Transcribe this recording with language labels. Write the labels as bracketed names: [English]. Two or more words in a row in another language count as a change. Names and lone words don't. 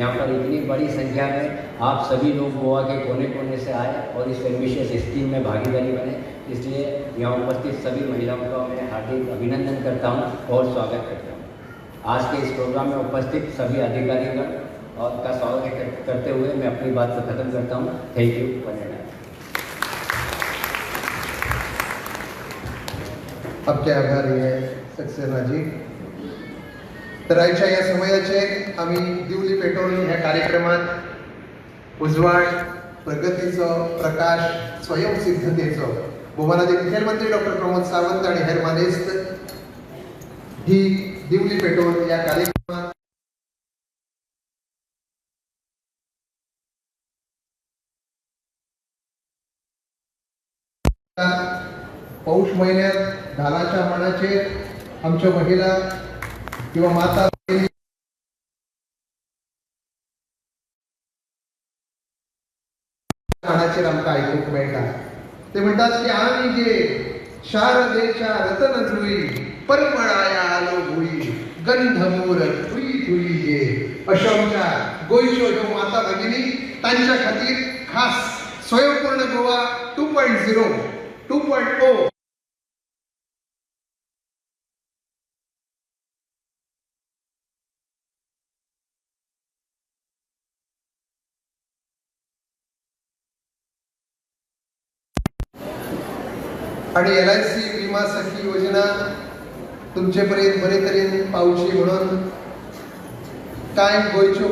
[Hindi] यहाँ पर इतनी बड़ी संख्या में आप सभी लोग गोवा के कोने कोने से आए और इस [English] ambitious scheme [Hindi] में भागीदारी बने, इसलिए यहाँ उपस्थित सभी महिलाओं का मैं हार्दिक अभिनंदन करता हूँ और स्वागत करता हूँ। आज के इस प्रोग्राम में उपस्थित सभी अधिकारीगण और का स्वागत करते हुए मैं अपनी बात को खत्म करता हूँ। [English] thank you. [Hindi] आपके आभारी आहे सक्सेनाजी। [Marathi] तर आजच्या या समयाचे आम्ही दिवली पेटवून ह्या कार्यक्रमात उजवाड, प्रगतीचं, प्रकाश, स्वयंसिद्धतेचं भूमानाधिक मुख्यमंत्री डॉक्टर प्रमोद सावंत आणि हेर मानेस्त ही दिवली पेटवून या कार्यक्रमात [Konkani] पौष महिन्यात ढालाच्या मनाचे आमच्या महिला किंवा माता मनाचे आमका ऐकूक मेळटा। [Marathi] ते म्हणतात की आम्ही जे शारदेच्या रतन जुई परमळाया आलो भुई गंधमूर थुई थुई ये अशा आमच्या गोयच्यो ज्यो माता भगिनी त्यांच्या खातीर खास स्वयंपूर्ण गोवा [Konkani] 2.0 आणि LIC विमा सखी योजना तुमचे पर्यंत बरे तरेन पावची म्हणून कांय गोंयच्यो